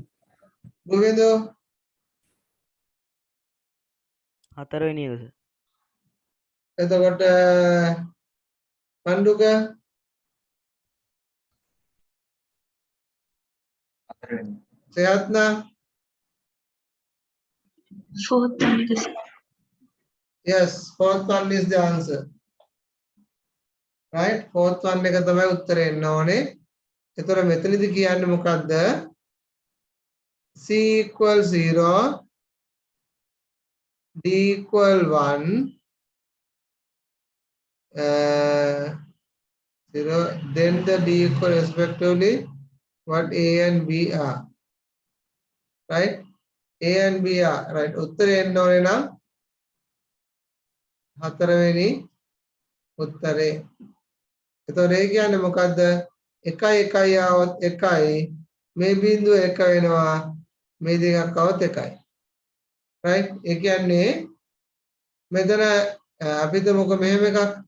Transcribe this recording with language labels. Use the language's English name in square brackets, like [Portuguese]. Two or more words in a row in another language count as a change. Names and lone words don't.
[Sinhala] ගෝවින්ද හතරවෙනි එක සර්. එතකොට පණ්ඩුක හතරවෙනි. සයත්නා [English] fourth one [Sinhala] එක සර්. [English] yes fourth one is the answer right fourth one [Sinhala] එක තමයි උත්තරේ එන්න ඕනේ එතකොට මෙතනදි කියන්නේ මොකද්ද [English] c equal 0 d equal 1 0 then the d equal respectively what a and b are right a and b are right [Sinhala] උත්තරේ එන්න ඕනේ නම් හතරවෙනි උත්තරේ එතකොට ඒ කියන්නේ මොකද්ද 1 1 આવොත් 1යි මේ බිඳුව 1 වෙනවා මේ දෙකක් આવොත් 1යි right ඒ කියන්නේ මෙතන අපිට මොක මෙහෙම එකක්